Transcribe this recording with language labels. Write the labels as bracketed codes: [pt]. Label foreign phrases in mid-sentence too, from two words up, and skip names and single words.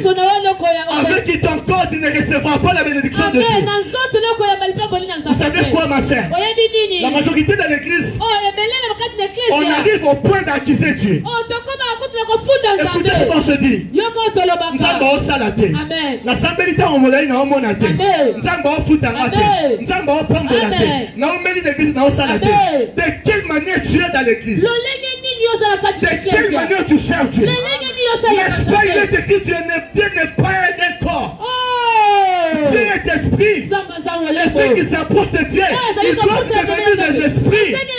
[fr] Avec ton corps, tu ne recevras pas la bénédiction de Dieu. Vous savez quoi, ma sœur? La majorité de l'église, on arrive au point d'accuser Dieu. Écoutez ce qu'on se dit. [ln] Nzambe osalate. La sambelita omolai na omonate. Nzambe ofutangate. Nzambe opambolate. Na omeli l'église na osalate. [fr] De quelle manière tu es dans l'église? De quelle manière tu sers Dieu? N'est-ce pas, il est écrit, Dieu n'est pas un corps. Dieu est esprit. Et ceux qui s'approchent de Dieu, ils doivent devenir des esprits.